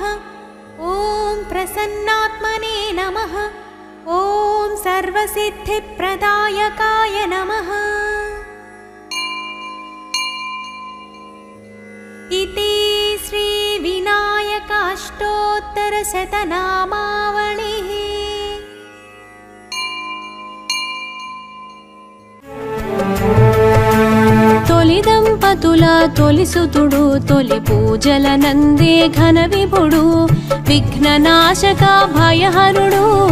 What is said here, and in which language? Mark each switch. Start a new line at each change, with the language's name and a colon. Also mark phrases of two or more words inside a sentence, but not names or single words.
Sanskrit: ॐ प्रसन्नात्मने नमः। ॐ सर्वसिद्धिप्रदायकाय नमः। इति श्रीविनायकाष्टोत्तरशतनामावलिः।
Telugu: తొలి దంపతుల తొలిసుతుడు తొలి పూజల నందే ఘన విభుడు విఘ్ననాశక భయహరుడు